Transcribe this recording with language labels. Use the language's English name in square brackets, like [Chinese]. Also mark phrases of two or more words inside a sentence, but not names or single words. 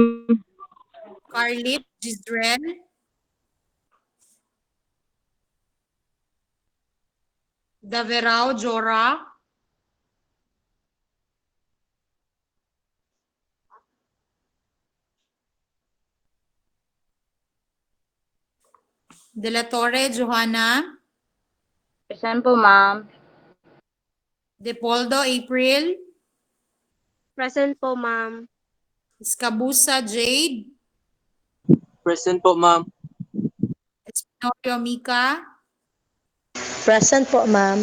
[Filipino] Carlit Gisrel, Daverao Jora, De La Torre Johanna, Present po, ma'am. Depoldo April, Present po, ma'am. Escabusa Jade, Present po, ma'am. Espinorio Mica, Present po, ma'am.